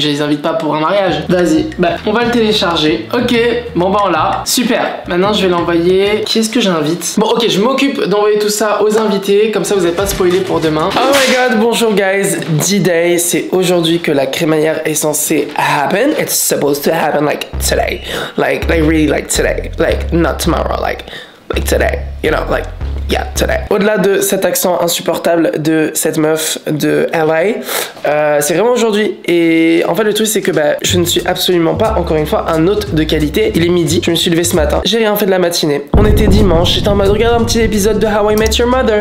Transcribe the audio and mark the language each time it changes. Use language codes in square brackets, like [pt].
[fr] Je les invite pas pour un mariage. Vas-y. Bah on va le télécharger. Ok. Bon bah on l'a. Super. Maintenant je vais l'envoyer. Qui est-ce que j'invite? Bon ok, je m'occupe d'envoyer tout ça aux invités. Comme ça vous n'êtes pas spoilé pour demain. [en] Oh my god, [fr] bonjour guys. D-Day. C'est aujourd'hui que la crémaillère est censée happen. [en] It's supposed to happen like today. Like really like today. Like not tomorrow. Like today, you know, like, yeah, today. [fr] Au-delà de cet accent insupportable de cette meuf de LA, c'est vraiment aujourd'hui. Et en fait, le truc, c'est que bah, je ne suis absolument pas, encore une fois, un hôte de qualité. Il est midi, je me suis levé ce matin, j'ai rien fait de la matinée. On était dimanche, j'étais en mode regarde un petit épisode de How I Met Your Mother.